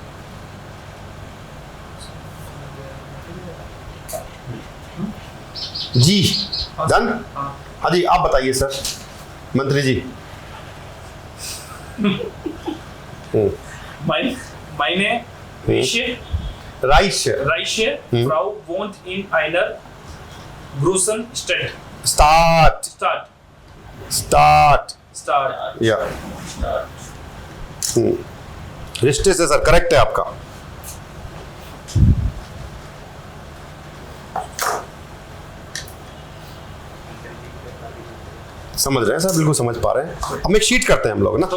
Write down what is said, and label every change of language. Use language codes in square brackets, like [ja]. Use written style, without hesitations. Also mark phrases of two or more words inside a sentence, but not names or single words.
[hi] जी डन। हाँ जी आप बताइए सर, मंत्री जी। [de] मायने Reiche, राइश, Reiche, Frau wohnt in einer großen Stadt. स्टार्ट, Stadt. स्टार्ट, Stadt. [hi] या रिश्ते से सर, करेक्ट है आपका। समझ रहे हैं सर, बिल्कुल समझ पा रहे हैं। हम एक शीट करते हैं हम लोग ना